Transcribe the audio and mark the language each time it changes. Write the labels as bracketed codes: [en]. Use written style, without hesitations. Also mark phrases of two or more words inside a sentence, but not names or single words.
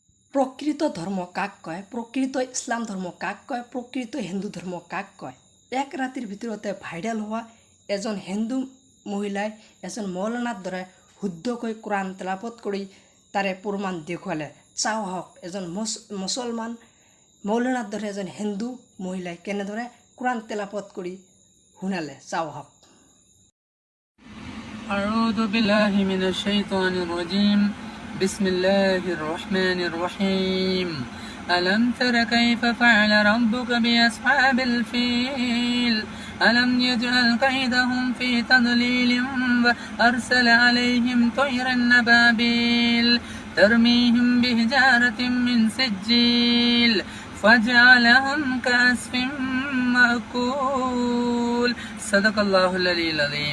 [as] প্রকৃত ধর্ম কাক কয়, প্রকৃত ইসলাম ধর্ম কাক কয়, প্রকৃত হিন্দু ধর্ম কাক কয়? এক রাতির ভিতরতে ভাইরাল হওয়া এজন হিন্দু মহিলায় এজন মৌলানার দ্বারা শুদ্ধকৈ কোরআন তেলাপত কৰি তাৰে প্ৰমাণ দেখুৱালে। চাওঁ হওক এজন মুছলমান মৌলানাৰ দ্বাৰা এজন হিন্দু মহিলাই কেনেদৰে কোরআন তেলাপত কৰি শুনালে, চাওঁ হওক। [ar] أعوذ بالله من الشيطان الرجيم بسم الله الرحمن الرحيم ألم تر كيف فعل ربك بأصحاب الفيل ألم يجعل كيدهم في تضليل وأرسل عليهم طيرا أبابيل ترميهم بحجارة من سجيل فجعلهم كعصف مأكول صدق الله العلي العظيم